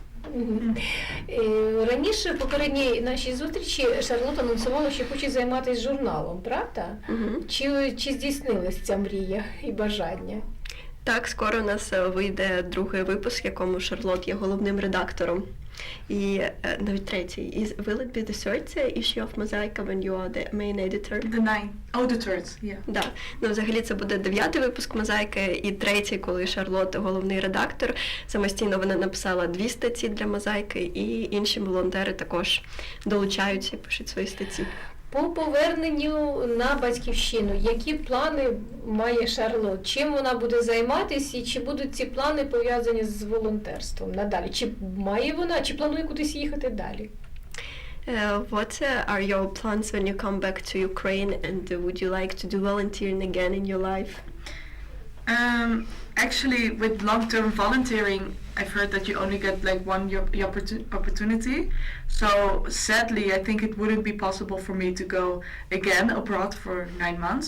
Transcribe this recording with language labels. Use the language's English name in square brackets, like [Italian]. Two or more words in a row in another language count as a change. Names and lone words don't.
[Ukrainian] Раніше, в попередній нашій зустрічі, Шарлот анонсувала, що хоче займатися журналом, правда? Чи здійснилась ця мрія і бажання? Так, скоро у нас вийде другий випуск, в якому Шарлот є головним редактором. І навіть третій. [English] Will it be the third issue of Mosaica when you are the main editor? The third, yeah. [Ukrainian] Да. Ну, взагалі це буде 9-й випуск Мозаїки і 3-й, коли Шарлот головний редактор. Самостійно вона написала 2 статті для Мозаїки, і інші волонтери також долучаються і пишуть свої статті. По поверненню на батьківщину, які плани має Шарлот? Чим вона буде займатися і чи будуть ці плани пов'язані з волонтерством надалі? Чи має вона, чи планує кудись їхати далі? [English] What are your plans when you come back to Ukraine, and would you like to do volunteering again in your life? Actually, with long-term volunteering, I've heard that you only get like one opportunity. So sadly, I think it wouldn't be possible for me to go again abroad for 9 months.